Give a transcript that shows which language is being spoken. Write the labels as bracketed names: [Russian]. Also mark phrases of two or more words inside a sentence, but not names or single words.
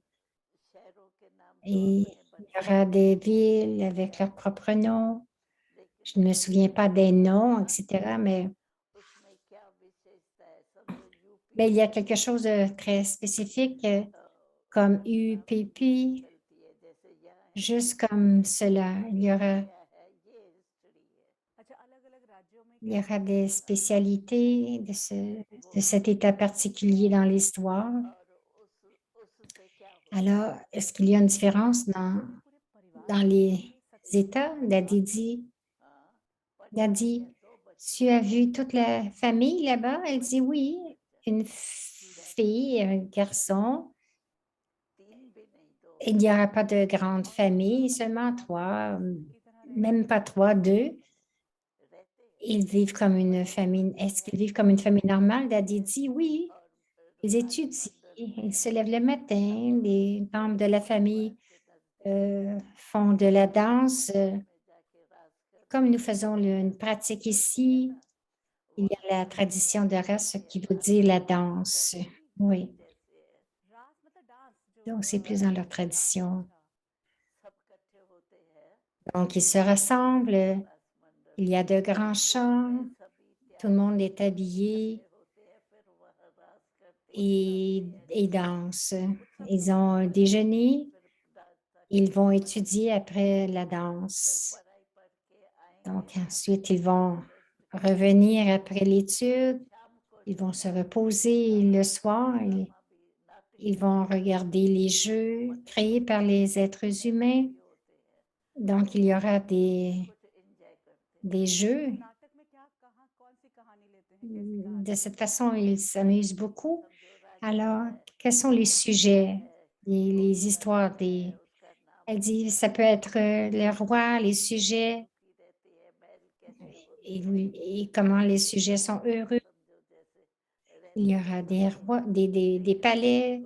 [French] Et il y aura des villes avec leurs propres noms. Je ne me souviens pas des noms, etc., mais il y a quelque chose de très spécifique comme UPP, juste comme cela. [Hindi] अच्छा अलग अलग राज्यों में [French] Il y [Hindi] क्या [French] aura [Hindi] होता है [French] des spécialités de cet état particulier dans l'histoire. Alors, est-ce qu'il y a une différence [Hindi] तो पूरे परिवार [French] dans [Hindi] के [French] les [Hindi] लिए सतयुग की [French] États? [Hindi] शुरुआत [French] Daddy dit, Daddy, tu as vu toute la famille là-bas? Elle dit oui, une fille, un garçon. Il n'y aura pas de grande famille, seulement trois, [Hindi] की तरह रहते [French] même pas trois, deux. Ils vivent comme une famille. Est-ce qu'ils vivent comme une famille normale? Daddy dit oui. Ils étudient, ils se lèvent le matin, les membres de la famille font de la danse. Comme nous faisons une pratique ici, il y a la tradition de race qui veut dire la danse. Oui, [Hindi] रास मतलब डांस जो [French] donc c'est plus dans leur tradition. [Hindi] अच्छा [French] Donc, ils se rassemblent, il y a de grands chants, tout le monde est habillé et danse. Ils ont un déjeuner, ils vont étudier après la danse. Donc, ensuite, ils vont revenir après l'étude, ils vont se reposer le soir, ils vont regarder les jeux créés par les êtres humains. Donc, il y aura des jeux. [Hindi] नाटक में क्या कहाँ कौन सी कहानी लेते हैं कैसी कहानी [French] De cette façon, ils s'amusent beaucoup. Alors, quels sont les sujets, les histoires des... Elle dit, ça peut être le roi, les sujets, et comment les sujets sont heureux. Il y aura des rois, des palais.